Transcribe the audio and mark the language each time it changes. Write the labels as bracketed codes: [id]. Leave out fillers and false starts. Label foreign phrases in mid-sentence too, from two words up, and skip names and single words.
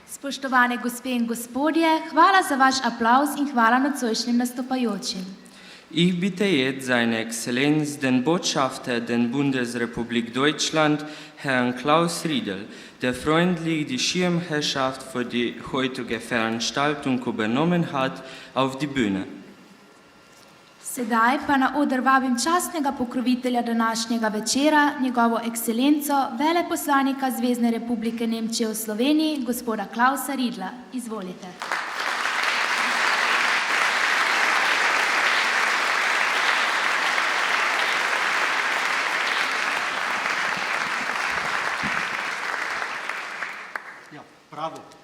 [sl] Spoštovane gospe in gospodje, hvala za vaš aplavz in hvala nocojšnjim nastopajočim. [de] Ich bitte jetzt seine Exzellenz, den Botschafter der Bundesrepublik Deutschland, Herrn Klaus Riedel, der freundlich die Schirmherrschaft für die heutige Veranstaltung übernommen hat, auf die Bühne. [sl] Sedaj pa na oder vabim častnega pokrovitelja današnjega večera, njegovo ekscelenco, veleposlanika Zvezne republike Nemčije v Sloveniji, gospoda Klausa Riedla. Izvolite. Ja, bravo.